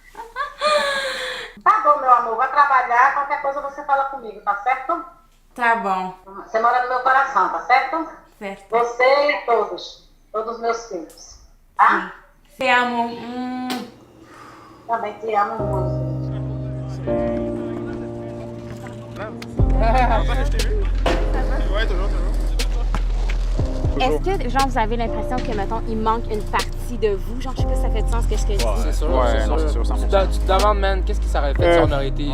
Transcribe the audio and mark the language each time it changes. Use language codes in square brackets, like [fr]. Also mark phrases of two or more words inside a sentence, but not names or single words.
[pt] Tá bom, meu amor, vai trabalhar, qualquer coisa você fala comigo, tá certo? Tá bom. Você mora no meu coração, tá certo? Certo. Você e todos meus filhos, tá? Te amo. Também te amo muito. [fr] Est-ce que, genre, vous avez l'impression que, mettons, il manque une partie de vous? Genre, je sais pas si ça fait du sens ce que je dis. C'est sûr, Ouais, c'est non, sûr. c'est sûr, 100%. Tu te demandes, man, qu'est-ce qui s'aurait fait si on aurait été...